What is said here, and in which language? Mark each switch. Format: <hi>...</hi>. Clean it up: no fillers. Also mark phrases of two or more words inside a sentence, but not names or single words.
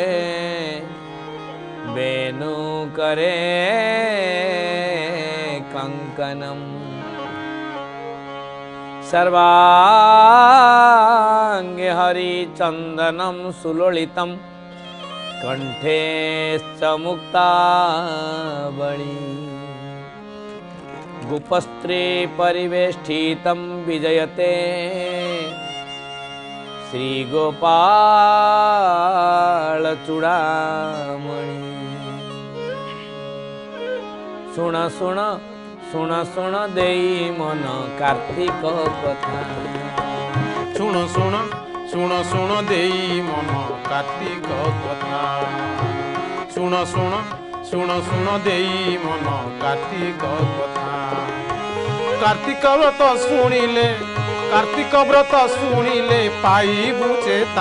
<sa>वेणुकरे कंकणम् सर्वांगे हरिचंदनं सुलोलितं कंठे च मुक्तावली गोपस्त्री परिवेष्टितं विजयते श्री गोपाल चूड़ामणि</sa> <or>ଶୁଣ ଶୁଣ ଶୁଣ ଶୁଣ ଦେଇ ମନ କାର୍ତ୍ତିକ କଥା ଶୁଣ ଶୁଣ ଶୁଣ ଶୁଣ ଦେଇ ମନ କାର୍ତ୍ତିକ କଥା ଶୁଣ ଶୁଣ ଶୁଣ ଶୁଣ ଦେଇ ମନ କାର୍ତ୍ତିକ କଥା କାର୍ତ୍ତିକ ବ୍ରତ ଶୁଣିଲେ କାର୍ତ୍ତିକ ବ୍ରତ ଶୁଣିଲେ ପାଇବୁ ଚେତା</or>